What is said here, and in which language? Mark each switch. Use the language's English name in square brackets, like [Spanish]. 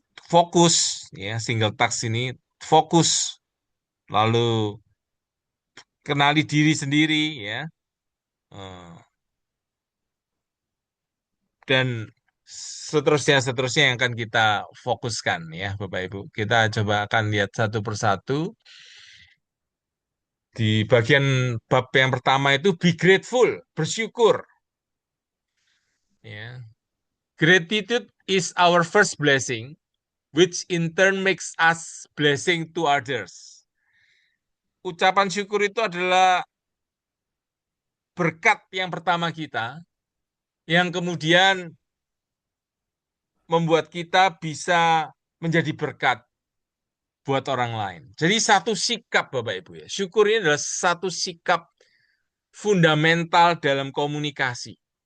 [Indonesian] fokus ya, single task ini fokus, lalu kenali diri sendiri ya, eh, dan seterusnya yang akan kita fokuskan ya Bapak Ibu. Kita coba akan lihat satu persatu. Di bagian bab yang pertama itu be grateful, bersyukur ya. [English] Gratitude is our first blessing, which in turn makes us blessing to others. [Indonesian] Ucapan syukur itu adalah berkat yang pertama kita, yang kemudian membuat kita bisa menjadi berkat buat orang lain. Jadi satu sikap Bapak Ibu ya. Syukur ini adalah satu sikap fundamental dalam komunikasi.